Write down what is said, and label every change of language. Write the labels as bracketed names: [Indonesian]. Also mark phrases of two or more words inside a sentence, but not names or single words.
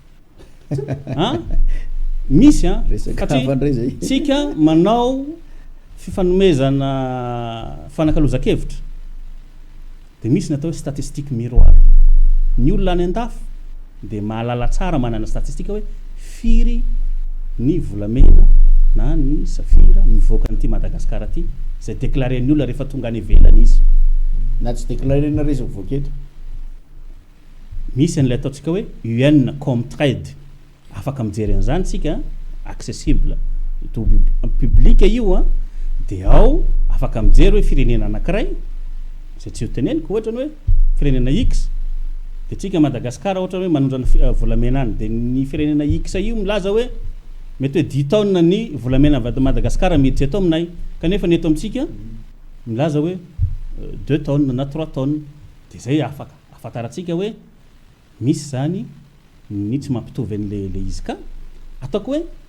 [Malagasy] misy tsika manao fifanomezana fanakalozan-kevitra dia misy natao hoe [French] statistique miroir [Malagasy] ny olona any an-dafo dia mahalala tsara manana statistika hoe firy ny volamena na ny safira mivoaka n'ity Madagasikara ty zay déclaren'ny olona rehefa tonga any ivelany izy na tsy déclarena rezy mivoaka eto misy an'ilay ataontsika hoe UN Comtrade afaka mijery an'izany tsika [English] accessible to public [Malagasy] io dia ao afaka mijery hoe firenena anankiray zay tsy ho teneniko ohatrany hoe firenena X dia tsika Madagasikara ohatrany hoe manondrana volamena any dia ny firenena X io milaza hoe mety hoe 10 tonnes ny volamena avy Madagasikara miditra eto aminay kanefa ny eto amintsika milaza hoe 2 tonnes na 3 tonnes dia zay afaka afantaratsika hoe misy zany ny tsy mampitovy an'le izy ka ataoko hoe